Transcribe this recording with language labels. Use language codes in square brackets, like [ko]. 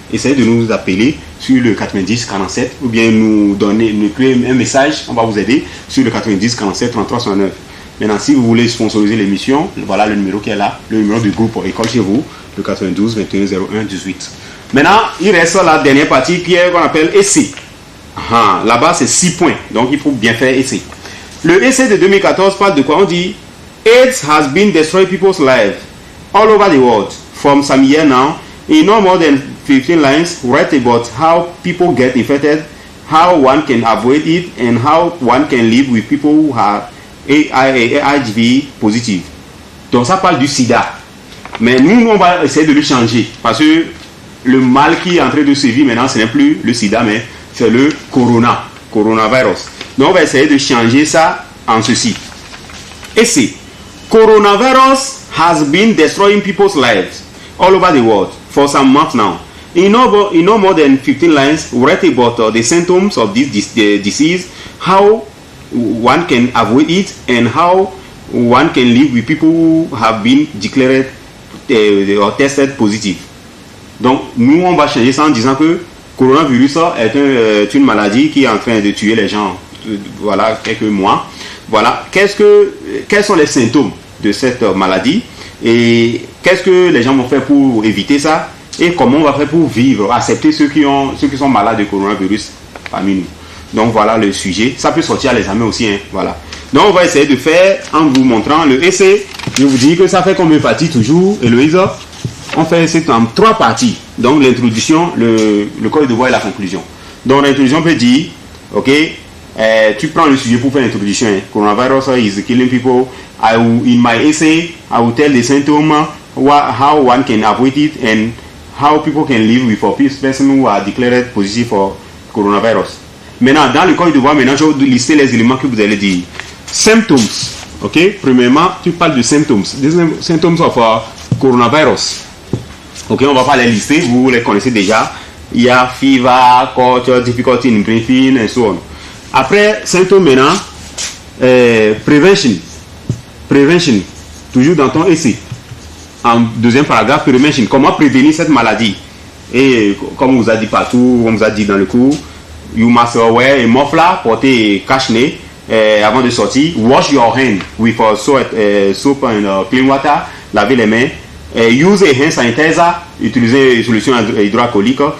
[fr] Essayez de nous appeler sur le 90 47 ou bien nous créer un message, on va vous aider sur le 90 47 33 69. Maintenant, si vous voulez sponsoriser l'émission, voilà le numéro qui est là, le numéro du groupe École chez vous, le 92 21 01 18. Maintenant, il reste la dernière partie qui est qu'on appelle essai. Là-bas, c'est 6 points, donc il faut bien faire essai. Le essai de 2014 parle de quoi? On dit [en] AIDS has been destroying people's lives all over the world from some years now. In no more than 15 lines, write about how people get infected, how one can avoid it, and how one can live with people who are HIV positive. [fr] Donc ça parle du sida. Mais nous, on va essayer de le changer. Parce que le mal qui est en train de sévir maintenant, ce n'est plus le sida, mais c'est le coronavirus. Donc on va essayer de changer ça en ceci. Essai. [en] Coronavirus has been destroying people's lives all over the world for some months now. In no more than 15 lines, write about the symptoms of this disease, how one can avoid it, and how one can live with people who have been declared or tested positive. [fr] Donc, nous, on va changer ça en disant que coronavirus est une maladie qui est en train de tuer les gens, voilà, quelques mois. Voilà, quels sont les symptômes de cette maladie et qu'est-ce que les gens vont faire pour éviter ça et comment on va faire pour vivre, accepter ceux qui sont malades de coronavirus parmi nous. Donc voilà le sujet. Ça peut sortir à l'examen aussi, hein, voilà. Donc on va essayer de faire en vous montrant le essai. Je vous dis que ça fait combien de parties toujours, Héloïse? On fait essai en 3 parties. Donc l'introduction, le code de voix et la conclusion. Donc l'introduction peut dire, ok, tu prends le sujet pour faire l'introduction. [en] Coronavirus is killing people. In my essay, I will tell the symptoms, how one can avoid it, and how people can live with a person who are declared positive for coronavirus. [fr] Maintenant, dans le code de voix, maintenant, je vais lister les éléments que vous allez dire. Symptoms. Ok. Premièrement, tu parles de symptoms. [en] The symptoms of coronavirus. [fr] Ok. On va pas les lister. Vous les connaissez déjà. Il y a [en] fever, cough, difficulty in breathing, and so on. [fr] Après, symptômes maintenant, prevention. Prevention, toujours dans ton essai. En deuxième paragraphe, prevention, comment prévenir cette maladie? Et comme on vous a dit partout, on vous a dit dans le cours, [en] you must wear a muffler, [fr] porter cache-nez avant de sortir. [en] Wash your hand with soap and clean water. [fr] Laver les mains. [en] Use a hand sanitizer. [fr] Utiliser une solution hydroalcoolique.